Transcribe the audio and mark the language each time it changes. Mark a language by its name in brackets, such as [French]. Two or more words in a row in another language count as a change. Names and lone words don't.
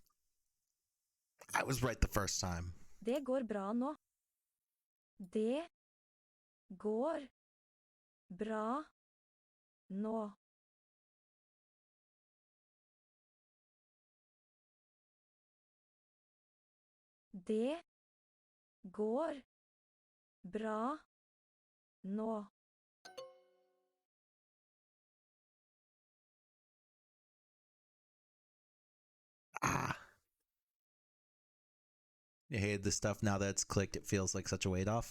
[English] I was right the first time. [Norwegian] Det går bra nå. Det går bra nå. Det går bra nå. Ah. [English] You hated this stuff now that it's clicked, it feels like such a weight off.